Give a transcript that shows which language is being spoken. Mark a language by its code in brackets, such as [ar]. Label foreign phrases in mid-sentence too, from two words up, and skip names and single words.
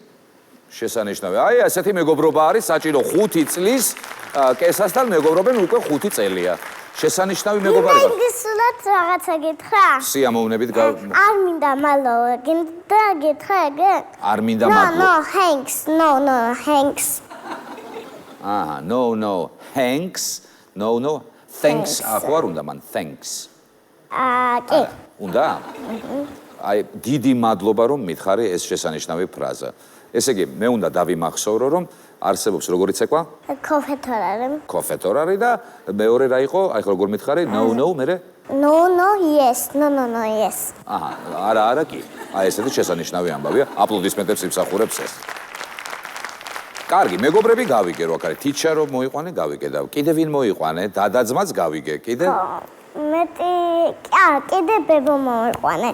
[ka] შესანიშნავი. აი, ასეთი მეგობრობა არის საჭირო 5 წლის კესასთან მეგობრობენ უკვე 5 წელია. შესანიშნავი მეგობარი გახდა. ინგლისურად რაღაცა გითხრა? სიამოვნებით არ მინდა მალო, გინდა გითხრა ეგე? არ მინდა მადლობა. [en] No, thanks. No, thanks. No, thanks. No, thanks. [ka] ხო არ უნდა მან thanks. კი. უნდა? აი, დიდი მადლობა რომ მითხარი ეს შესანიშნავი ფრაზა. ესე იგი, მე უნდა დავიმახსოვრო რომ არსებობს როგორი ცეკვა? ქოფეთორარი. და მეორე რა იყო? აი ხო როგორ მითხარი? No, მერე? [en] No, yes. No, yes. [ka] არა, კი. აი ესეთი შესანიშნავი ამბავია. აპლოდისმენტებს იმსახურებს ეს. კარგი, მეგობრები გავიგე რო აქ არის. teacher რო მოიყვანე, გავიგე და კიდე ვინ მოიყვანე? დადაძმაც გავიგე, კიდე? მეტი, კიდე ბებო მოიყვანე.